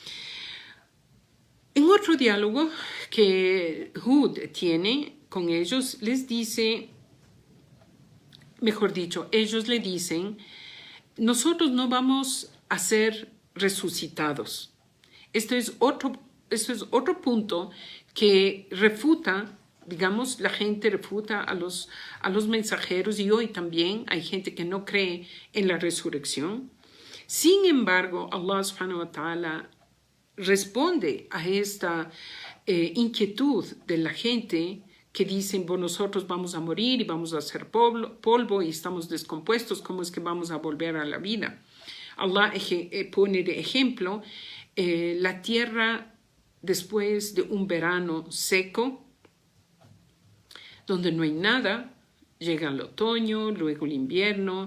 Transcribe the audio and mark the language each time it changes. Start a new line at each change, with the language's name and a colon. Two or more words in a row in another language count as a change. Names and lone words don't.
Spanish: En otro diálogo que Hud tiene con ellos, les dice, mejor dicho, ellos le dicen, nosotros no vamos a ser resucitados. Esto es otro punto que refuta Digamos, la gente refuta a los mensajeros y hoy también hay gente que no cree en la resurrección. Sin embargo,
Arabic: الله سبحانه وتعالى
Spanish: responde a esta inquietud de la gente que dicen, bueno, nosotros vamos a morir y vamos a ser polvo y estamos descompuestos, ¿cómo es que vamos a volver a la vida? Allah pone de ejemplo la tierra después de un verano seco, donde no hay nada, llega el otoño, luego el invierno,